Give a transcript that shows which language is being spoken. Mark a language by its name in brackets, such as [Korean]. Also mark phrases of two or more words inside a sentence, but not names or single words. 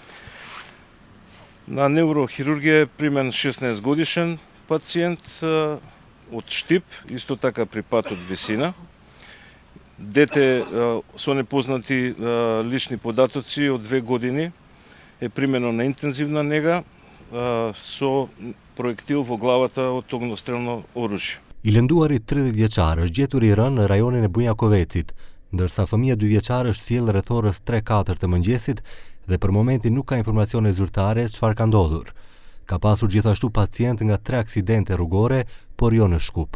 [Macedonian] На неврохирургија е примен 16 годишен пациент од Штип, исто така при пат од висина. Дете со непознати лични податоци од 2 години е примено на интензивна нега со проектил во главата од огнестрелно оружје. [Albanian] I lënduari 30 vjeçar është gjetur i rënë në rajonin e Bujakovecit, ndërsa fëmia 2 vjeçar është sjellë rreth orës 3-4 të mëngjesit dhe për momentin nuk ka informacione zyrtare çfarë ka ndodhur. Ka pasur gjithashtu pacient nga 3 aksidente rrugore, por jo në Shkup.